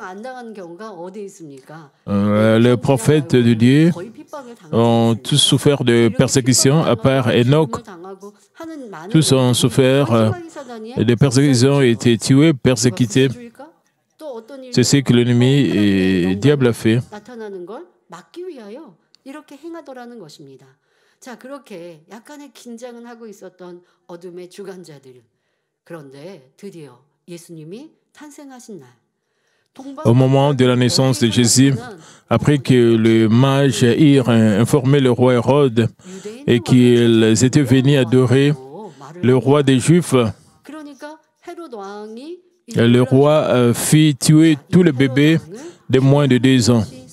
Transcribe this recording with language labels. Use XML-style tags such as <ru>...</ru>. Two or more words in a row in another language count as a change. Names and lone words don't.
<fr>Les prophètes de Dieu ont tous souffert de persécutions, à part Enoch. Tous ont souffert de persécutions, ont été tués, persécutés. C'est ce que l'ennemi diable a fait.</fr> <ko>이렇게 행하더라는 것입니다. 자, 그렇게 약간의 긴장은 하고 있었던 어둠의 주관자들. 그런데 드디어 예수님이 탄생하신 날.</ko> <fr>Au moment de la naissance de Jésus, après que les mages eurent informé le roi Hérode et qu'ils étaient venus adorer le roi des Juifs, le roi fit tuer tous les bébés de moins de 2 ans.</fr>